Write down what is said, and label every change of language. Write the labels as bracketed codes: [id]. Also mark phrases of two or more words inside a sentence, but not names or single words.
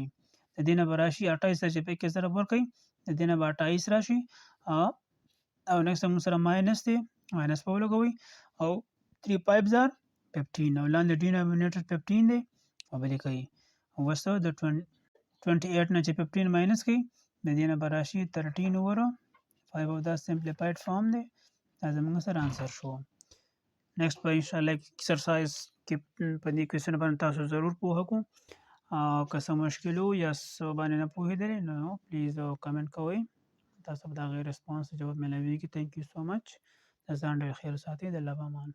[ps] د دې نه به راشي 28 چې په کې ضرب ورکړئ د دې نه به 28 راشي او نیکسټ موږ سره ماینس دی ماینس په ولګوئ او 3 5 زار 15 او لاندې ډینامینیټر 15 دی او بل کوي وسو د 28 نه چې 15 ماینس کړئ د دې نه به راشي 13 اوور 5 [en] of the simplified form [ps] دی. دا زموږ سره آنسر شو. نیکسټ به انشاءالله ایکسرسایز کې په دې کوېسچن باندې تاسو ضرور پوهه کو او که څه مشکل وو یا څه باندې نه پوهېدلې نو [en] please comment [ps] کوئ تاسو به د هغې رسپانس جواب میلاویږي. [en] thank you so much. [ps] د ځان ډېر خیر ساتئ. د الله په امان.